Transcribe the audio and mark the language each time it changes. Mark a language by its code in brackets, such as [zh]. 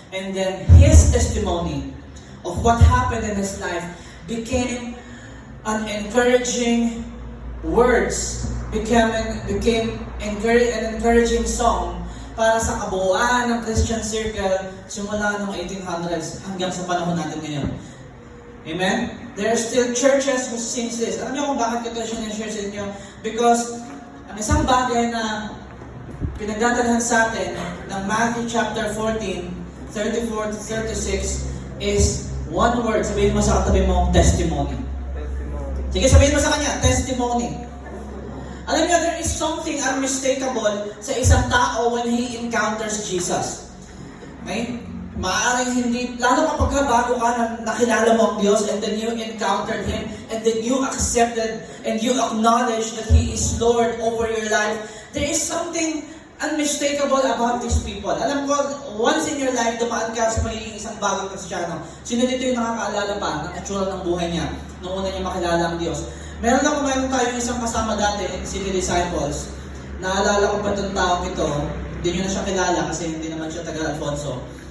[en] And then, his testimony of what happened in his life became an encouraging words, became an encouraging song [tl] para sa kabuuan ng Christian circle simula noong 1800s hanggang sa panahon natin ngayon. [en] Amen? There are still churches who sings this. [tl] Alam niyo kung bakit ito siya na-share sa inyo? Because ang isang bagay na pinagdadalhan sa atin ng Matthew chapter 14, 34 to 36 [en] is one word. [tl] Sabihin mo sa katabi mo, testimony. Sige, sabihin mo sa kanya, [en] testimony. Alam niyo, there is something unmistakable [tl] sa isang tao [en] when he encounters Jesus. Okay? [tl] Maaaring hindi, lalo kapag bago ka na nakilala mo ang Diyos [en] and then you encountered Him and then you accepted and you acknowledge that He is Lord over your life, there is something unmistakable about these people. [tl] Alam ko, [en] once in your life, [tl] dumaan ka sa magiging isang bagong Kristiyano. Sino dito yung nakakaalala pa ng itsura ng buhay niya nung una niya makilala ang Diyos? Meron tayong isang kasama dati, City Disciples. Naalala ko pa itong taong ito. Hindi nyo na siya kilala kasi hindi naman siya taga Alfonso.